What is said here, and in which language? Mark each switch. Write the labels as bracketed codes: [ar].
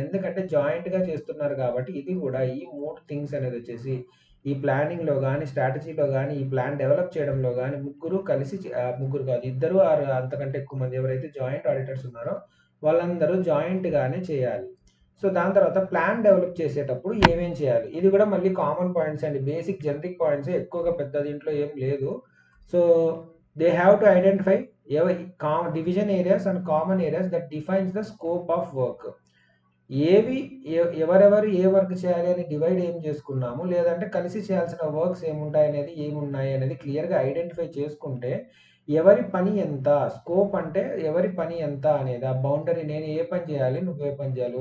[te] ఎందుకంటే జాయింట్గా చేస్తున్నారు కాబట్టి ఇది కూడా ఈ 3 థింగ్స్ అనేది వచ్చేసి ఈ ప్లానింగ్లో కానీ స్ట్రాటజీలో కానీ ఈ ప్లాన్ డెవలప్ చేయడంలో కానీ ముగ్గురు కలిసి ముగ్గురు కాదు, ఇద్దరు ఆరు అంతకంటే ఎక్కువ మంది ఎవరైతే జాయింట్ ఆడిటర్స్ ఉన్నారో వాళ్ళందరూ జాయింట్గానే చేయాలి. సో దాని తర్వాత ప్లాన్ డెవలప్ చేసేటప్పుడు ఏమేం చేయాలి, ఇది కూడా మళ్ళీ కామన్ పాయింట్స్ అండి, బేసిక్ జనరిక్ పాయింట్స్, ఎక్కువగా పెద్ద దీంట్లో ఏం లేదు. [en] So they have to identify division areas and common areas that defines the scope of work. [te] ఏవి ఎవరెవరు ఏ వర్క్ చేయాలి అని డివైడ్ ఏం చేసుకున్నాము, లేదంటే కలిసి చేయాల్సిన వర్క్స్ ఏముంటాయనేది ఏమున్నాయి అనేది క్లియర్‌గా ఐడెంటిఫై చేసుకుంటే, ఎవరి పని ఎంత, స్కోప్ అంటే ఎవరి పని ఎంత అనేది, ఆ బౌండరీ నేను ఏ పని చేయాలి, నువ్వు ఏ పని చేయాలి.